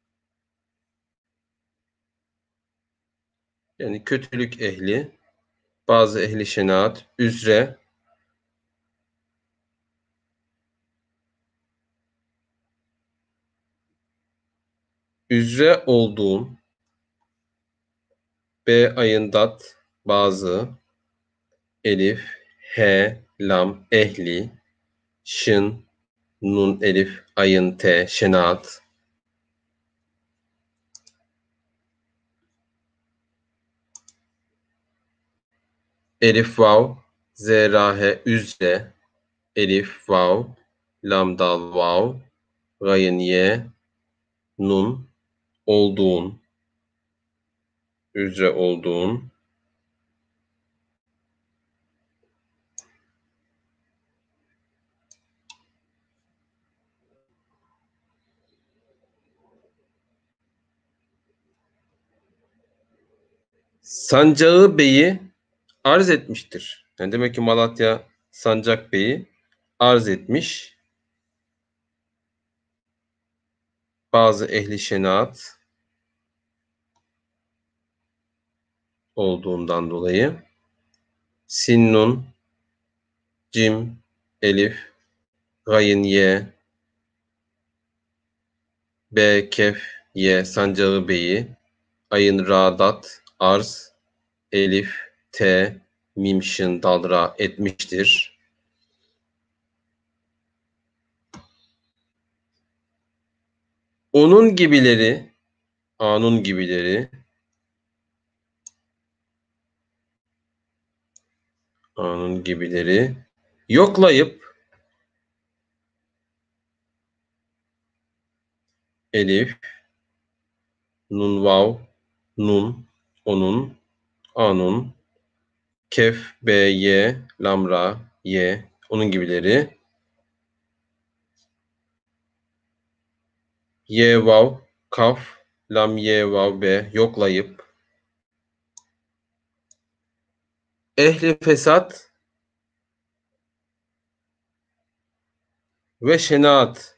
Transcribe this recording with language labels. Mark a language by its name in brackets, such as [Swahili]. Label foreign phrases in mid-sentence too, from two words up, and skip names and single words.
[Turkish] yani kötülük ehli, bazı ehli şenaat üzre olduğun b, ayındat, bazı, elif, he, lam, ehli, şın, nun, elif, ayın, te, şenaat, elif, vav, zerahe, üzre, elif, vav, lam, dal, vav, gayın, ye, nun, olduğun, üzre olduğun, sancağı beyi arz etmiştir. Yani demek ki Malatya Sancak Bey'i arz etmiş. Bazı ehli şenaat olduğundan dolayı sin, nun, cim, elif, gayın, ye, be, kef, ye, sancağı beyi, ayın, ra, dat, arz, elif, te, mim, şın, dal, ra etmiştir. Onun gibileri, anun gibileri, anun gibileri yoklayıp elif, nun, vav, nun, onun, anun, kef, be, ye, lam, ra, ye, onun gibileri Ye vav kaf lam ye vav be yoklayıp. Ehli fesat ve şenaat.